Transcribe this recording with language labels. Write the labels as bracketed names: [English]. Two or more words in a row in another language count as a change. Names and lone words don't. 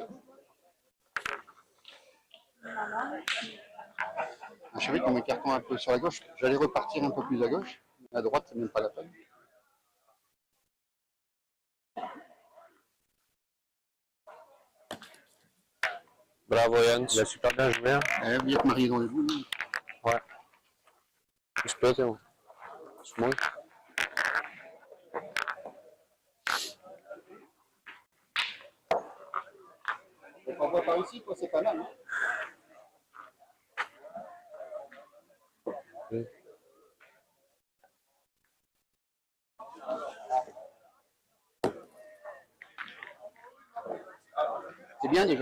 [French] Je savais qu'en m'écartant un peu sur la gauche, j'allais repartir un peu plus à gauche. À droite, c'est même pas la peine. Bravo Jens. Il a super bien joué. Hein. Bien te marier dans les boules. Ouais. Je peux, [Dutch] jongen. Dat is mooi. [French] On voit par ici, toi, c'est pas mal. Hein. Oui. C'est bien déjà.